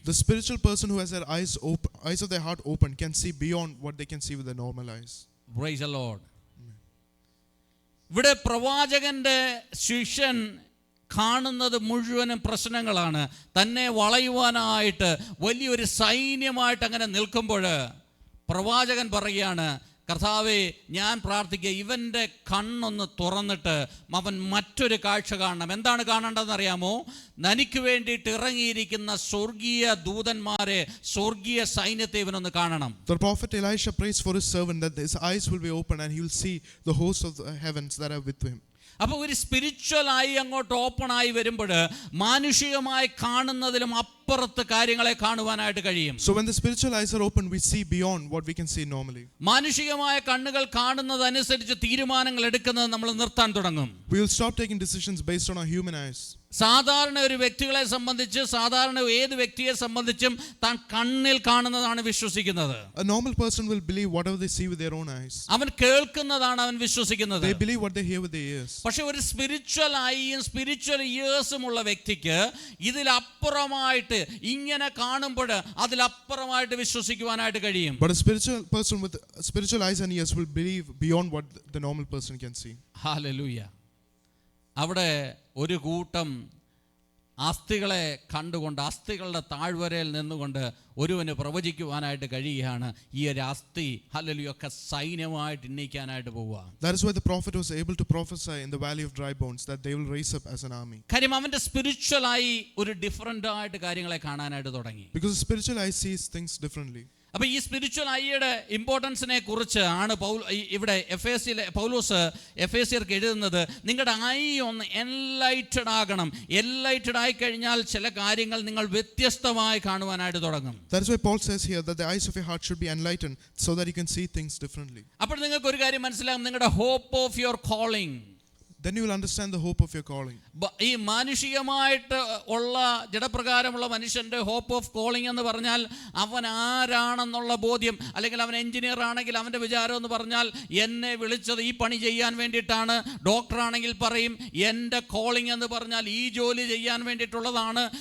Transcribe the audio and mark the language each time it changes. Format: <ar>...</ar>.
<en>The spiritual person who has their eyes of their heart open can see beyond what they can see with their normal eyes. Praise the Lord.</en> <ml>ഇവിടെ പ്രവാചകന്റെ ശിഷ്യൻ കാണുന്നത് മുഴുവനും പ്രശ്നങ്ങളാണ്. തന്നെ വളയുവാനായിട്ട് വലിയൊരു സൈന്യമായിട്ട് അങ്ങനെ നിൽക്കുമ്പോൾ പ്രവാചകൻ പറയുകയാണ്, കർത്താവേ, ഞാൻ പ്രാർത്ഥിക്കുക, ഇവൻ്റെ കണ്ണൊന്ന് തുറന്നിട്ട് അവൻ മറ്റൊരു കാഴ്ച കാണണം. എന്താണ് കാണേണ്ടതെന്ന് അറിയാമോ? തനിക്ക് വേണ്ടിയിട്ട് ഇറങ്ങിയിരിക്കുന്ന സ്വർഗീയ ദൂതന്മാരെ, സ്വർഗീയ സൈന്യത്തെ ഇവനൊന്ന് കാണണം.</ml> <en>The prophet Elisha prays for his servant that his eyes will be open and he will see the hosts of the heavens that are with him.</en> <ml>അപ്പോൾ ഒരു സ്പിരിച്വലായി അങ്ങോട്ട് ഓപ്പണായി വരുമ്പോൾ മാനുഷികമായി കാണുന്നതിലും അപ്പുറത്ത് കാര്യങ്ങളെ കാണുവാനായിട്ട് കഴിയും.</ml> <en>So when the spiritual eyes are open, we see beyond what we can see normally.</en> <ml>മാനുഷികമായ കണ്ണുകൾ കാണുന്നതനുസരിച്ച് തീരുമാനങ്ങൾ എടുക്കുന്നത് നമ്മൾ നിർത്താൻ തുടങ്ങും.</ml> <en>We will stop taking decisions based on our human eyes.</en> <ml>സാധാരണ ഒരു വ്യക്തികളെ സംബന്ധിച്ച്, സാധാരണ ഏത് വ്യക്തിയെ സംബന്ധിച്ചും താൻ കണ്ണിൽ കാണുന്നതാണ് വിശ്വസിക്കുന്നത്.</ml> <en>A normal person will believe whatever they see with their own eyes.</en> <ml>അവൻ കേൾക്കുന്നതാണ് അവൻ വിശ്വസിക്കുന്നത്.</ml> <en>They believe what they hear with their ears.</en> <ml>പക്ഷെ ഒരു സ്പിരിച്വൽ ഐയും സ്പിരിച്വൽ ഇയേഴ്സും ഉള്ള വ്യക്തിക്ക് ഇതിലപ്പുറമായിട്ട് ഇങ്ങനെ കാണുമ്പോൾ അതിലപ്പുറമായിട്ട് വിശ്വസിക്കുവാനായിട്ട് കഴിയും.</ml> <en>But a spiritual person with spiritual eyes and ears will believe beyond what the normal person can see.</en> <ml>Hallelujah. അവിടെ ഒരു കൂട്ടം അസ്ഥികളെ കണ്ടുകൊണ്ട്, അസ്ഥികളുടെ താഴ്വരയിൽ നിന്നുകൊണ്ട് ഒരുവന് പ്രവചിക്കുവാനായിട്ട് കഴിയുകയാണ്. ഈ ഒരു അസ്ഥി ഹല്ലേലൂയൊക്കെ സൈന്യമായിട്ട് എണ്ണീക്കാനായിട്ട് പോവുക.</ml> <en>That is why the prophet was able to prophesy in the valley of dry bones that they will raise up as an army.</en> <ml>കാര്യം അവൻ്റെ സ്പിരിച്വലായി ഒരു ഡിഫറൻ്റ് ആയിട്ട് കാര്യങ്ങളെ കാണാനായിട്ട് തുടങ്ങി.</ml> <en>Because the spiritual eye sees things differently.</en> <ml>അപ്പോൾ ഈ spiritual ഐയുടെ ഇമ്പോർട്ടൻസിനെ കുറിച്ച് ആണ് ഇവിടെ പൗലോസ് എഫേസ്യർക്ക് എഴുതുന്നത്. നിങ്ങളുടെ ഐ ഒന്ന് എൻലൈറ്റഡ് ആകണം. എൻലൈറ്റഡ് ആയി കഴിഞ്ഞാൽ ചില കാര്യങ്ങൾ നിങ്ങൾ വ്യത്യസ്തമായി കാണുവാനായിട്ട് തുടങ്ങും.</ml> <en>That is why Paul says here that the eyes of your heart should be enlightened so that you can see things differently.</en> <ml>അപ്പോൾ നിങ്ങൾക്ക് ഒരു കാര്യം മനസ്സിലാകും, നിങ്ങളുടെ</ml> <en>Hope of your calling. Then you will understand the hope of your calling.</en> <ml>ഈ മാനുഷികമായിട്ട് ഉള്ള ജഡപ്രകാരമുള്ള മനുഷ്യൻ്റെ hope of calling എന്ന് പറഞ്ഞാൽ അവൻ ആരാണെന്നുള്ള ബോധ്യം, അല്ലെങ്കിൽ അവൻ എഞ്ചിനീയർ ആണെങ്കിൽ അവൻ്റെ വിചാരം എന്ന് പറഞ്ഞാൽ എന്നെ വിളിച്ചത് ഈ പണി ചെയ്യാൻ വേണ്ടിയിട്ടാണ്. ഡോക്ടറാണെങ്കിൽ പറയും എൻ്റെ കോളിംഗ് എന്ന് പറഞ്ഞാൽ ഈ ജോലി ചെയ്യാൻ വേണ്ടിയിട്ടുള്ളതാണ്.</ml>